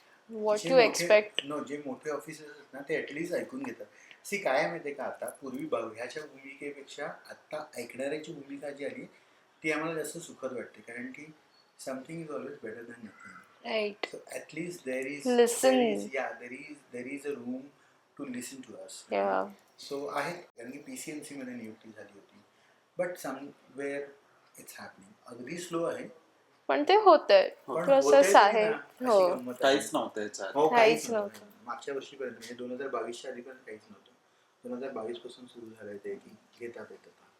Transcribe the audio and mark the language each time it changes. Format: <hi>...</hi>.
<en>What to expect?</en> <mr>जे मोठे officers आहेत ना ते ॲटलिस्ट ऐकून घेतात. सी काय आहे माहिती आहे का, आता पूर्वी बघ्याच्या भूमिकेपेक्षा आत्ता ऐकणाऱ्याची भूमिका जी आली ती आम्हाला जास्त सुखद वाटते, कारण की</mr> <en>Something is always better than nothing. Right. So at least there is Listen. there is a room to listen to us. Yeah.</en> <mr>So आहे, कारण की PCMC मध्ये नियुक्ती झाली होती,</mr> <en>But somewhere it's happening.</en> <mr>अगदी स्लो आहे पण ते होतंय, प्रोसेस आहे. हो, काहीच नव्हतं याच्यात. हो, काहीच नव्हतं. मागच्या वर्षीपर्यंत म्हणजे 2022च्या आधीपर्यंत काहीच नव्हतं. 2022 पासून सुरू झालंय ते की घेतात येतात.</mr>